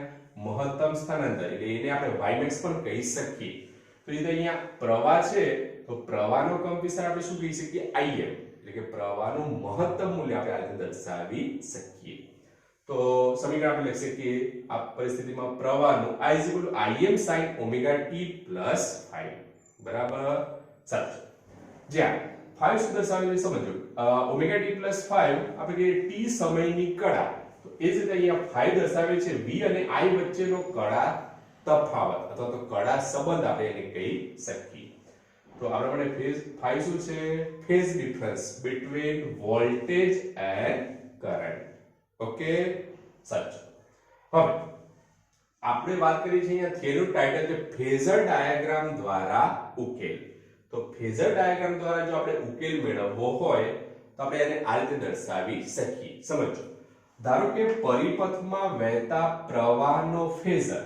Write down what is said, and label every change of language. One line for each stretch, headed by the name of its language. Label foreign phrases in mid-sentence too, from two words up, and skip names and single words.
Gujarati: મહત્તમ સ્થાનાંતર. એટલે એને આપણે Ymax પણ કહી શકીએ. તો એ અહીંયા પ્રવાહ છે તો પ્રવાહનો કંપવિસ્તાર આપણે શું કહી શકીએ? Im. એટલે કે પ્રવાહનું મહત્તમ મૂલ્ય આપણે આ રીતે દર્શાવી શકીએ. તો સમીકરણ આપણે લખી શકીએ આ પરિસ્થિતિમાં પ્રવાહનું
English: I is equal to Im sin omega t plus 5.
Gujarati: બરાબર. સાચું. જ્યાં 5 શું દર્શાવે છે સમજો.
English: omega t plus 5
Gujarati: આપણે કહીએ t સમયની કળા. તો એ જ રીતે અહીંયા 5 દર્શાવે છે v અને i વચ્ચેનો કળા તફાવત અથવા તો કળા સંબંધ આપણે એને કહી શકીએ. તો આપણા માટે ફેઝ 5 શું છે?
English: phase difference between voltage and current.
Gujarati: ઓકે. સાચું. હવે આપણે વાત કરી છે અહીંયા થિયરીનું ટાઇટલ છે
English: phasor diagram
Gujarati: દ્વારા ઉકેલ. તો
English: phasor diagram
Gujarati: દ્વારા જો આપણે ઉકેલ મેળવવો હોય તો આપણે એને આ રીતે દર્શાવી શકીએ. સમજો. ધારો કે પરિપથમાં વહેતા પ્રવાહનો ફેઝર.